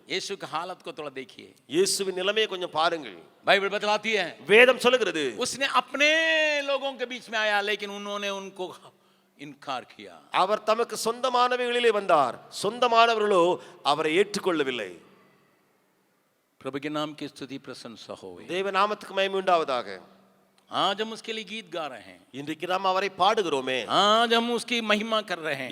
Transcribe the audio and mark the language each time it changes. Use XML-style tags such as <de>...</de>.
<hi>यीशु की हालत को थोड़ा देखिए,</hi> <ta>இயேசுவின் நிலைமையை கொஞ்சம் பாருங்கள்.</ta> <hi>बाइबल बतलाती है,</hi> <ta>வேதம் சொல்லுகிறது,</ta> <hi>उसने अपने लोगों के बीच में आया, लेकिन उन्होंने उनको इनकार किया।</hi> <ta>அவர் தமக்கு சொந்தமானவைகளிலே வந்தார், சொந்தமானவர்களோ அவரை ஏற்றுக்கொள்ளவில்லை.</ta> <hi>प्रभु के नाम की स्तुति प्रशंसा हो।</hi> <ta>தேவ நாமத்துக்கு மகிமை உண்டாவதாக.</ta> <hi>आज हम उसके लिए गीत गा रहे हैं,</hi> <ta>இன்றைக்கு நாம் அவரை பாடுகிறோமே,</ta> <hi>आज हम उसकी महिमा कर रहे हैं,</hi>